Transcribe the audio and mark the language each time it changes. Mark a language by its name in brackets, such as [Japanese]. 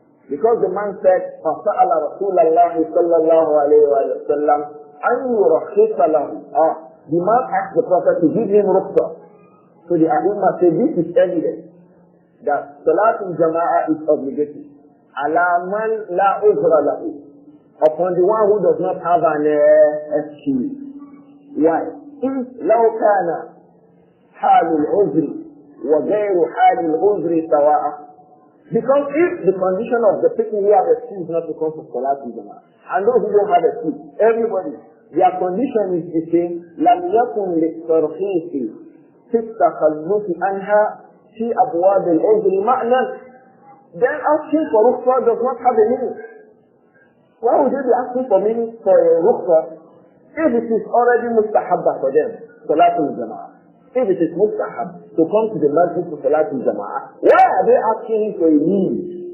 [English] Because the man said, [Arabic] فَسَأَلَ رَسُولَ اللَّهِ صَلَّى اللَّهُ عَلَيْهِ وَسَلَّمَ أَنْ يُرَخِّصَ لَهُ. [English] The man asked the Prophet to give him rukhsa. So the A'immah said, this is evidence that Salatul Jama'ah is obligatory. [Arabic] Ala man la uzra lahu. [English] Upon the one who does not have an excuse. Why? [Arabic] If law kana halul uzri wa ghayru halul uzri sawa'a. [English] Because if the condition of the people who have excuse not to come for Salatul Jama'ah and those who don't have excuse, everybody, their condition is the same. [Arabic] لم يكن للترخيص في التخلص عنها في أبواب العذر معنى. [English] Then asking for rukhsa does not have a meaning. Why would you be asking for meaning for a rukhsa if it is already mustahabba for them, Salatul Jama'ah? If it is mustahab to come to the masjid for Salatul Jama'ah, why are they asking for a meaning?